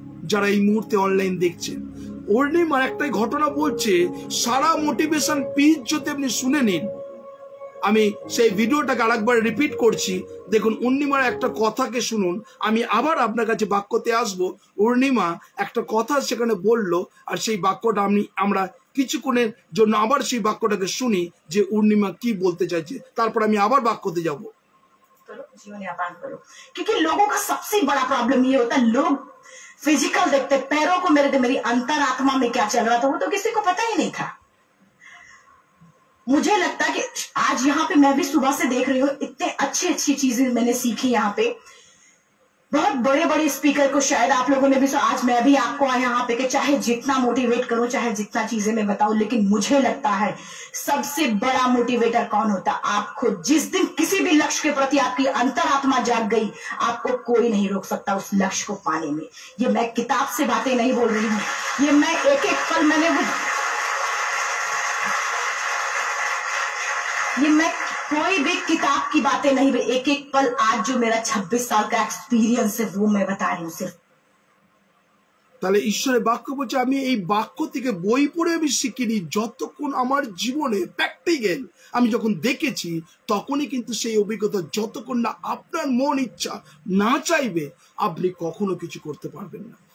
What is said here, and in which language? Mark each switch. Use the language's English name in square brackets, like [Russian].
[Bangla] যারা এই মুহূর্তে অনলাইন দেখছেন, অর্ণিমার একটাই ঘটনা বলছে, সারা মোটিভেশন পিচ যদি আপনি শুনে নিন, আমি সেই ভিডিওটাকে আরেকবার রিপিট করছি, দেখুন অর্ণিমার একটা কথাকে শুনুন। আমি আবার আপনার কাছে বাক্যতে আসবো। অর্ণিমা একটা কথা সেখানে বললো, আর সেই বাক্যটা আমরা কিছুক্ষণের জন্য আবার সেই বাক্যটাকে শুনি যে অর্ণিমা কি বলতে চাইছে, তারপর আমি আবার বাক্যতে যাব। [Hindi] जीवन यापन करो, क्योंकि लोगों का सबसे बड़ा प्रॉब्लम ये होता है, लोग फिजिकल देखते, पैरों को मेरी अंतरात्मा में क्या चल रहा था वो तो किसी को पता ही नहीं था। मुझे लगता है कि आज यहाँ पे मैं भी सुबह से देख रही हूँ, इतने अच्छी चीजें मैंने सीखी यहाँ पे। बहुत बड़े बड़े स्पीकर को शायद आप लोगों ने भी आज मैं भी आपको यहाँ पे कि चाहे जितना मोटिवेट करूं, चाहे जितना चीजें मैं बताऊं, लेकिन मुझे लगता है सबसे बड़ा मोटिवेटर कौन होता है? आप खुद। जिस दिन किसी भी लक्ष्य के प्रति आपकी अंतरात्मा जाग गई, आपको कोई नहीं रोक सकता उस लक्ष्य को पाने में। ये मैं किताब से बातें नहीं बोल रही हूँ, ये मैं एक एक पल मैंने ये मैं कोई भी किताब की बातें नहीं, एक एक पल आज जो मेरा 26 साल का एक्सपीरियंस है वो मैं बता रही हूँ सिर्फ। [Bangla] তাহলে ঈশ্বরের বাক্য বলছে, আমি এই বাক্য থেকে বই পড়ে আমি শিখিনি, যতক্ষণ আমার জীবনে প্র্যাকটিক্যাল আমি যখন দেখেছি, তখনই কিন্তু সেই অভিজ্ঞতা, যতক্ষণ না আপনার মন ইচ্ছা না চাইবে আপনি কখনো কিছু করতে পারবেন না।